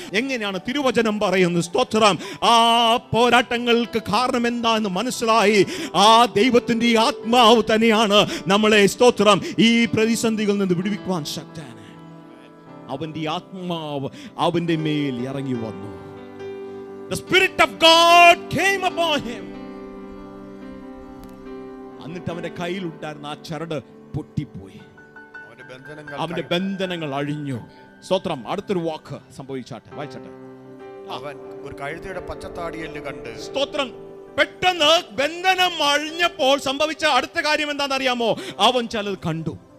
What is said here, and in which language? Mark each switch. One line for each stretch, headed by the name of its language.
Malayalam: എങ്ങനെയാണ് തിരുവചനം പറയുന്നത്? സ്തോത്രം, ആ പോരാട്ടങ്ങൾക്ക് കാരണം എന്താന്ന് മനസ്സിലായി. ആ ദൈവത്തിന്റെ ആത്മാവ് തന്നെയാണ് നമ്മളെ, സ്തോത്രം, ഈ പ്രതിസന്ധികളിൽ നിന്ന് വിടുവിക്കുവാൻ ശക്തനാണ്. അവന്റെ ആത്മാവ് അവന്റെ മേൽ ഇറങ്ങി വന്നു.
English: The Spirit of God came upon him.
Malayalam: എന്നിട്ട് അവന്റെ കയ്യിൽ ഉണ്ടായിരുന്ന ആ ചരട് പൊട്ടിപ്പോയി, അവന്റെ ബന്ധനങ്ങൾ അഴിഞ്ഞു. സ്തോത്രം. അടുത്തൊരു വാക്ക് സംഭവിച്ചാട്ടെ, വായിച്ചാട്ടെ. അവൻ ഒരു കഴുതയുടെ പച്ചത്താടിയെല്ല് കണ്ട്, സ്തോത്രം, പെട്ടെന്ന് ബന്ധനം അഴിഞ്ഞപ്പോൾ സംഭവിച്ച അടുത്ത കാര്യം എന്താണെന്ന് അറിയാമോ? അവൻ ചിലത് കണ്ടു.